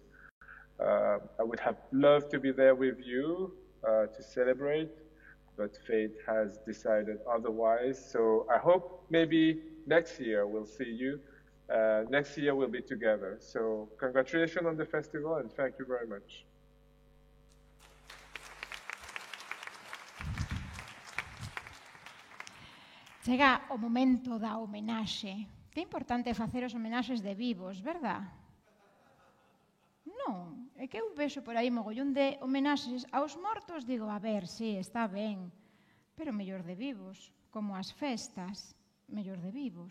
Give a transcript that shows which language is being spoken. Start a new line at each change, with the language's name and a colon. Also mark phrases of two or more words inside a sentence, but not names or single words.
English: I would have loved to be there with you to celebrate, but fate has decided otherwise. So I hope maybe next year we'll see you. Next year we'll be together. So congratulations on the festival and thank you very much.
Galician: Chega o momento da homenaxe. Que importante facer os homenaxes de vivos, verdad? Non, é que eu vexo por aí mogollón de homenaxes aos mortos, digo, a ver, sí, está ben, pero mellor de vivos, como as festas, mellor de vivos.